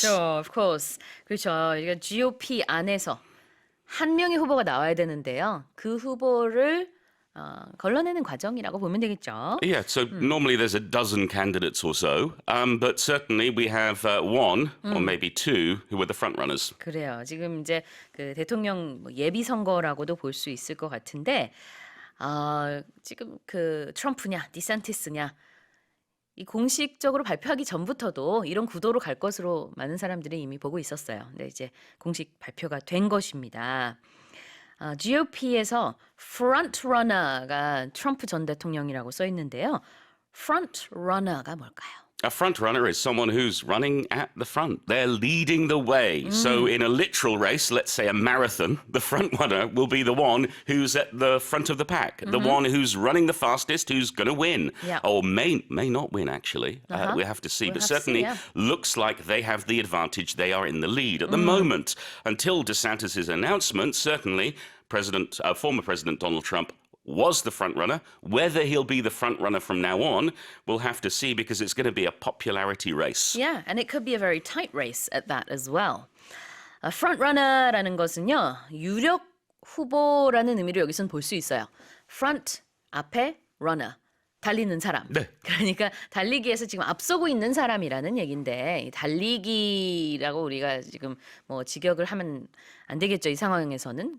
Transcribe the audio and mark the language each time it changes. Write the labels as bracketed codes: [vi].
[en] Sure, of course. [ko] 그렇죠. 이게 GOP 안에서 한 명의 후보가 나와야 되는데요. 그 후보를 걸러내는 과정이라고 보면 되겠죠. [en] Yeah, so normally there's a dozen candidates or so, but certainly we have one or maybe two who were the front runners. [ko] 그래요. 지금 이제 그 대통령 예비 선거라고도 볼 수 있을 것 같은데 지금 그 트럼프냐, 디산티스냐 이 공식적으로 발표하기 전부터도 이런 구도로 갈 것으로 많은 사람들이 이미 보고 있었어요. 근데 이제 공식 발표가 된 것입니다. GOP에서 frontrunner가 트럼프 전 대통령이라고 써 있는데요. frontrunner가 뭘까요? [en] A front runner is someone who's running at the front. They're leading the way. So in a literal race, let's say a marathon, the front runner will be the one who's at the front of the pack, the one who's running the fastest, who's going to win, or may not win, actually. We have to see. But certainly looks like they have the advantage. They are in the lead at the moment. Until DeSantis' announcement, certainly former President Donald Trump was the front runner. Whether he'll be the front runner from now on, we'll have to see because it's going to be a popularity race. Yeah, and it could be a very tight race at that as well. [ko] front runner라는 것은요. 유력 후보라는 의미로 여기서는 볼 수 있어요. front 앞에 runner 달리는 사람. 네. 그러니까 달리기에서 지금 앞서고 있는 사람이라는 얘긴데 달리기라고 우리가 지금 뭐 직역을 하면 안 되겠죠. 이 상황에서는.